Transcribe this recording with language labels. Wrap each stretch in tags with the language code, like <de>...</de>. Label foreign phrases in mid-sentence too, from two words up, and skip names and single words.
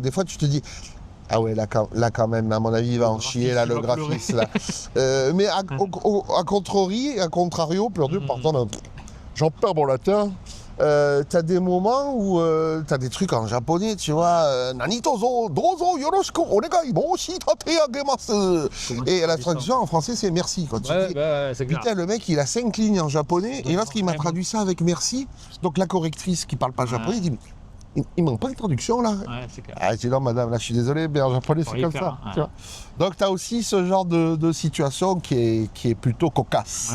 <fr>Des fois tu te dis ah ouais, là quand même, à mon avis, il va en chier, là, le graphiste, là. Mais à contrario, pardon, j'en perds mon latin. T'as des moments où t'as des trucs en japonais, tu vois, Nanitozo,</fr> <ja>どうぞ、よろしく、お願い、申し立て上げます.</ja> <fr>Et la traduction en français, c'est merci. Quand tu dis, c'est clair. putain, le mec, il a 5 lignes en japonais, et l'autre, il m'a traduit ça avec merci. Donc la correctrice qui parle pas japonais, dit, il manque pas de traduction là. Ouais, c'est clair. Ah, je dis non madame, là je suis désolé, mais en japonais c'est comme ça. Tu vois. Donc tu as aussi ce genre de situation qui est plutôt cocasse.</fr>